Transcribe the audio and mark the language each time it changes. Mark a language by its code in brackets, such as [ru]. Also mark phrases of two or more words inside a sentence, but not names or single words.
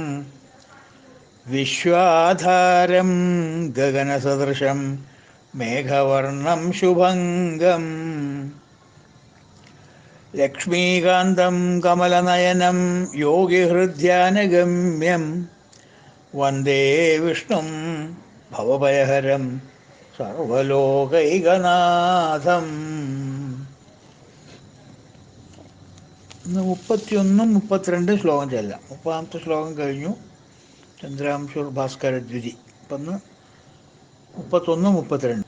[sa] विश्वाधारं गगनसदृशं मेघवर्णं शुभङ्गं लक्ष्मीकान्तं कमलनयनं योगिहृद्यानगम्यं वन्दे विष्णुं भवभयहरं സർവലോകൈകനാഥം. [ml] ഇന്ന് 31 32 ശ്ലോകം ചെല്ലാം. 30-ാമത്തെ ശ്ലോകം കഴിഞ്ഞു. [sa] ചന്ദ്രാംശൂർ ഭാസ്കരദ്വിതി. [ml] അപ്പം ഇന്ന് 31 32.